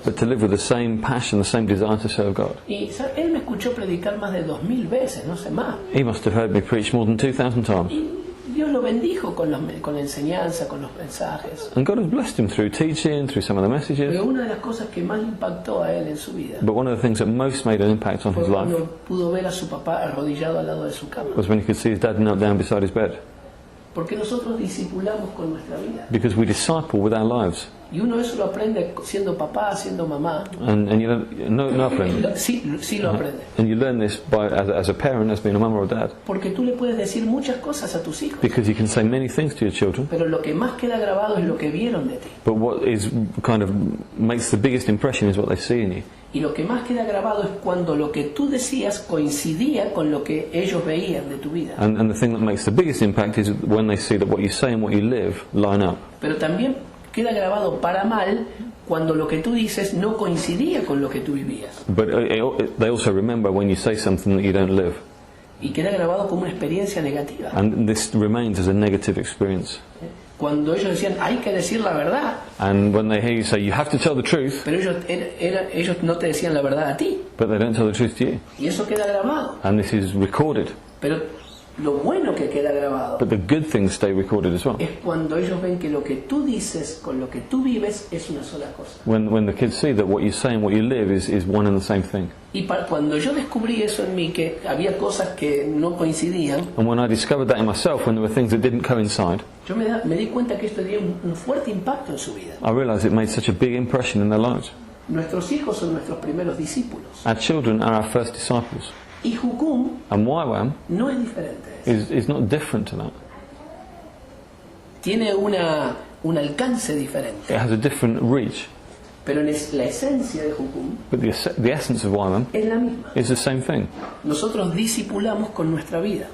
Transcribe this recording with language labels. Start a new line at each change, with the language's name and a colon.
English: but to live with the same passion, the same desire to serve God.
Spanish: Y ¿sabe? Él me escuchó predicar más de 2000 veces, no sé más.
English: He must have heard me preach more than 2,000 times.
Spanish: Y Dios lo bendijo con la enseñanza, con los mensajes.
English: And God has blessed him through teaching, through some of the messages.
Spanish: Pero una de las cosas que más impactó a él en su vida
English: But one of the things that most made an impact on
Spanish: fue
English: his life
Spanish: cuando pudo ver a su papá arrodillado al lado de su cama.
English: was when he could see his dad knelt down beside his bed.
Spanish: Porque nosotros discipulamos con nuestra vida.
English: Because we disciple with our lives.
Spanish: Y uno eso lo aprende siendo papá, siendo mamá.
English: And you learn,
Spanish: no aprende. Sí lo aprende.
English: And you learn this as a parent, as being a mum or a dad.
Spanish: Porque tú le puedes decir muchas cosas a tus hijos.
English: Because you can say many things to your children.
Spanish: Pero lo que más queda grabado es lo que vieron de ti.
English: But what is kind of makes the biggest impression is what they see in you.
Spanish: Y lo que más queda grabado es cuando lo que tú decías coincidía con lo que ellos veían de tu vida.
English: And the thing that makes the biggest impact is when they see that what you say and what you live line up.
Spanish: Pero también queda grabado para mal cuando lo que tú dices no coincidía con lo que tú vivías.
English: But they also remember when you say something that you don't live.
Spanish: Y queda grabado como una experiencia negativa.
English: And this remains as a negative experience.
Spanish: Cuando ellos decían, hay que decir la verdad,
English: And when they hear you say, you have to tell the truth,
Spanish: pero ellos no te decían la verdad a ti.
English: but they don't tell the truth to you.
Spanish: Y eso queda grabado.
English: And this is recorded.
Spanish: Pero lo bueno que queda grabado
English: But the good things stay recorded as well.
Spanish: es cuando ellos ven que lo que tú dices con lo que tú vives es una sola cosa.
English: When the kids see that what you say and what you live is one and the same thing.
Spanish: Y cuando yo descubrí eso en mí, que había cosas que no coincidían,
English: And when I discovered that in myself, when there were things that didn't coincide,
Spanish: yo me di cuenta que esto tenía un fuerte impacto en su vida.
English: I realized it made such a big impression in their lives.
Spanish: Nuestros hijos son nuestros primeros discípulos.
English: Our children are our first disciples.
Spanish: Y Jukum
English: And YWAM
Spanish: no es diferente de eso.
English: is not different to that.
Spanish: Tiene un alcance diferente.
English: It has a different reach.
Spanish: Pero la esencia de Jukum
English: But the essence of YWAM
Spanish: es la misma.
English: is the same thing.
Spanish: Nosotros discipulamos con nuestra vida.